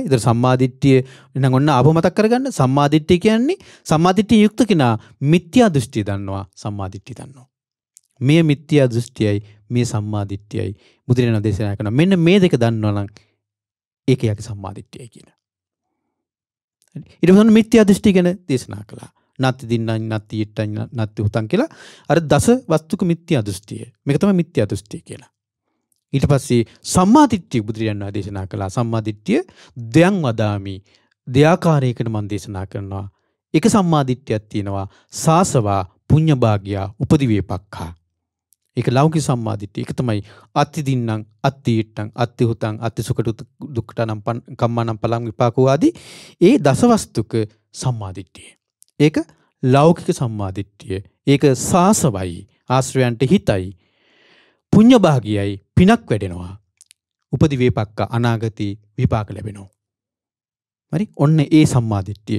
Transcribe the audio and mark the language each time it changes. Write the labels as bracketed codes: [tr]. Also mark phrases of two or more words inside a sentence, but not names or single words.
[si] ඒතර සම්මා දිට්ඨිය නම් ඔන්න ආපහු මතක් කරගන්න. සම්මා දිට්ඨිය කියන්නේ සම්මා දිට්ඨිය යුක්ත කෙනා මිත්‍යා දෘෂ්ටිය දන්නවා, සම්මා දිට්ඨිය දන්නවා. මේ මිත්‍යා දෘෂ්ටියයි මේ සම්මා දිට්ඨියයි බුදුරජාණන් දේශනා කරනවා. මෙන්න මේ දෙක දන්නවා නම් ඒක යකි සම්මා දිට්ඨියයි කියන. ඊට පස්සේ මිත්‍යා දෘෂ්ටි ගැන දේශනා කළා. [pi] නත්ති දින්නං නත්ති ඊට්ටං නත්ති උතං [si] කියලා අර දස වස්තුක මිත්‍යා දෘෂ්ටිය. මේක තමයි මිත්‍යා දෘෂ්ටිය කියලා. ඊට පස්සේ සම්මා දිට්ඨිය බුදුරජාණන් දේශනා කළා. [pi] සම්මා දිට්ඨිය දෙයන් වදාමි. [si] දෙයාකාරයකට මම දේශනා කරනවා. එක සම්මා දිට්ඨියක් තියෙනවා. [pi] සාසවා පුඤ්ඤ භාග්‍යා උපදි වේපක්ඛා. [si] ඒක ලෞකික සම්මාදිට්ඨිය. ඒක තමයි [pi] අත්ති දින්නම් අත්ති ඉට්ටං අත්ති හුතං අත්ති සුකට දුක්ඛටනම් කම්මානම් පලං විපාකෝ [si] ආදී ඒ දසවස්තුක සම්මාදිට්ඨිය. ඒක ලෞකික සම්මාදිට්ඨිය. ඒක සාසවයි, ආශ්‍රයයන්ට හිතයි, [pi] පුඤ්ඤ භාගියයි, [si] පිනක් වැඩෙනවා. [pi] උපදි වේපක්ක [si] අනාගතී විපාක ලැබෙනවා. හරි? ඔන්න ඒ සම්මාදිට්ඨිය.